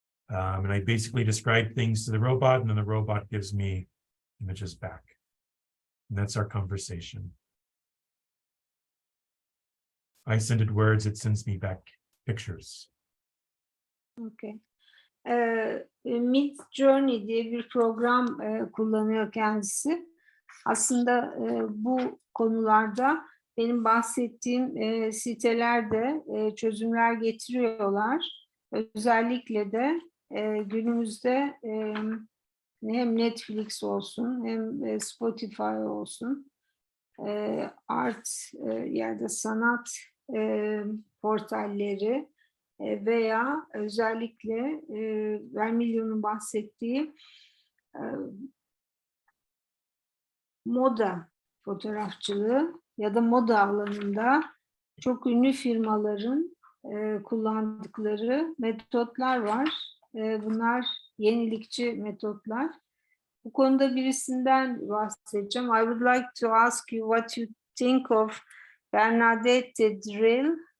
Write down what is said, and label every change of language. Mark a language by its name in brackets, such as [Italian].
[English] And I basically describe things to the robot, and then the robot gives me images back. And that's our conversation. I send it words, it sends me back pictures. Okay. [Turkish] Midjourney diye bir program kullanıyor kendisi. Aslında bu konularda benim bahsettiğim sitelerde çözümler getiriyorlar. Özellikle de günümüzde hem Netflix olsun hem Spotify olsun art ya da sanat portalleri veya özellikle Vermilion'un bahsettiği moda fotoğrafçılığı ya da moda alanında çok ünlü firmaların kullandıkları metotlar var. Bunlar yenilikçi metotlar. Bu konuda birisinden bahsedeceğim. [English] I would like to ask you what you think of Bernadette Drill.